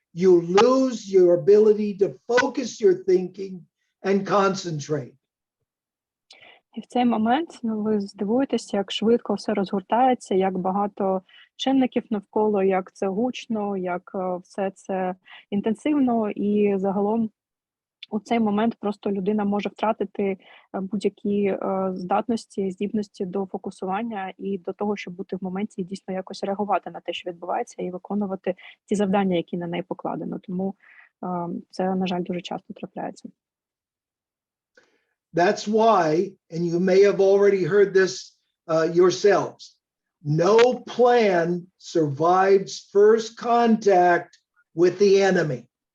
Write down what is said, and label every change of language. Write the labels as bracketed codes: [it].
[en] You lose your ability to focus your thinking and concentrate. [uk] І в цей момент ви здивуєтеся, як швидко все розгортається, як багато чинників навколо, як це гучно, як все це інтенсивно, і загалом у цей момент просто людина може втратити будь-які здібності до фокусування і до того, щоб бути в моменті і дійсно якось реагувати на те, що відбувається, і виконувати ті завдання, які на неї покладено. Тому це, на жаль, дуже часто трапляється. [en] That's why, and you may have already heard this yourselves, no plan survives first contact with the enemy.